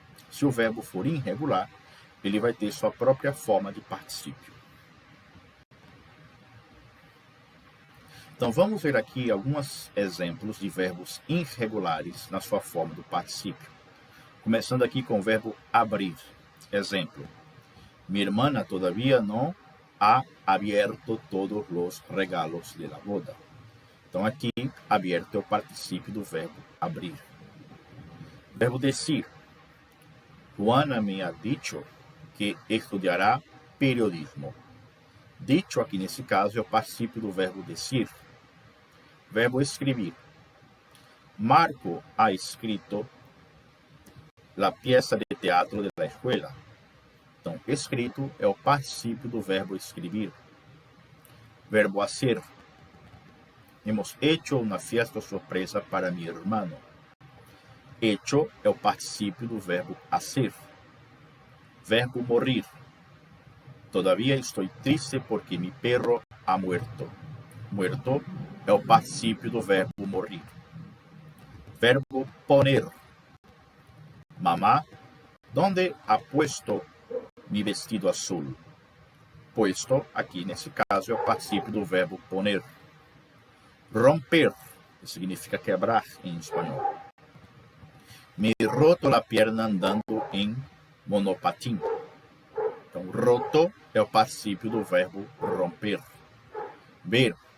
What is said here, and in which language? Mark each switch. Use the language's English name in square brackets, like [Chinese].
[Portuguese] Se o verbo for irregular, ele vai ter sua própria forma de particípio. Então, vamos ver aqui alguns exemplos de verbos irregulares na sua forma do particípio. Começando aqui com o verbo abrir. [Spanish] Exemplo, mi hermana todavía no ha abierto todos los regalos de la boda. [Portuguese] Então, aqui, abierto é o particípio do verbo abrir. Verbo decir. [Spanish] Juana me ha dicho que estudiará periodismo. [Portuguese] Dicho aqui nesse caso é o particípio do verbo decir. Verbo escribir. [Spanish] Marco ha escrito la pieza de teatro de la escuela. [Portuguese] Então, escrito é o particípio do verbo escribir. Verbo hacer. [Spanish] Hemos hecho una fiesta sorpresa para mi hermano. [Portuguese] Hecho é o particípio do verbo hacer. Verbo morir. [Spanish] Todavía estoy triste porque mi perro ha muerto. [Portuguese] Muerto é o particípio do verbo morir. Verbo poner. [Spanish] Mamá, ¿dónde ha puesto mi vestido azul? [Portuguese] Puesto, aqui nesse caso, é o particípio do verbo poner. Romper, que significa quebrar em espanhol. [Spanish] Me roto la pierna andando em monopatín. [Portuguese] Então, roto é o particípio do verbo romper. Ver.